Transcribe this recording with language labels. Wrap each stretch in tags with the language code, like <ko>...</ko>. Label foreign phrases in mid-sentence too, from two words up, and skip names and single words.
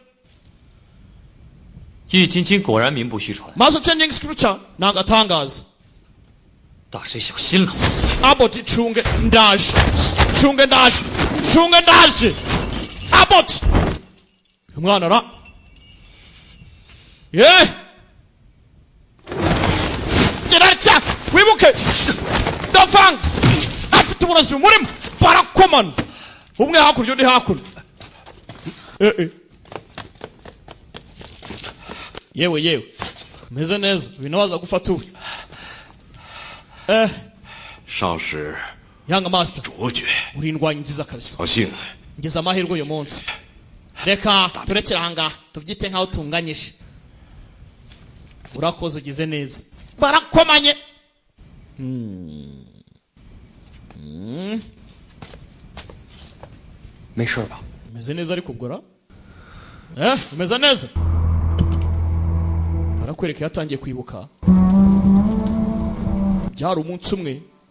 <zh>易筋经果然名不虚传，</zh> <rw>Master Changing Scripture nagatangaza</rw> <zh>大师小心了。</zh> <rw>Abbot chunge ndaje chunge ndaje chunge ndaje Abbot umwana ra Gerarcha wibuke Dafang afite uburozi murimo barakomana umwe hakurya undi hakuno yewe meze neza binabaza gufata uwe</rw> <zh>少时</zh> <en>Young master</en> <zh>卓绝</zh> <rw>uri indwanyi nziza kabisa</rw> <zh>高兴</zh> <rw>ngeze amahirwe uyu munsi reka turekere ahangaha tubyite nkaho tunganyije urakoze ugize neza barakomanye umeze neza ariko ubwo ra umeze neza barakwereka yatangiye kwibuka byari umunsi umwe</rw>